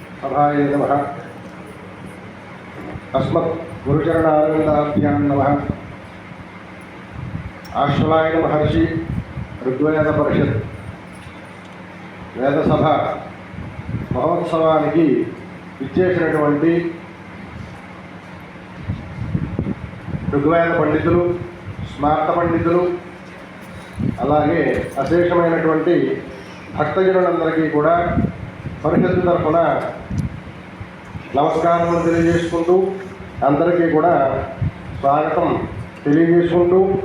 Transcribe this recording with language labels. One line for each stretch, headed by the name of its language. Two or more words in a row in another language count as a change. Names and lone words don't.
Sanskrit: महामहानुभावाय नमः। अस्मत् गुरुचरणारविन्दाभ्यां नमः।
Telugu: आश्वलायन महर्षि ऋग्वेद परिषत् వేదసభ మహోత్సవానికి ఇచ్చేసినటువంటి ఋగ్వేద పండితులు, స్మార్త పండితులు, అలాగే అశేషమైనటువంటి భక్తజనులందరికీ కూడా పరిషత్తు తరఫున నమస్కారములు తెలియజేసుకుంటూ అందరికీ కూడా స్వాగతం తెలియజేసుకుంటూ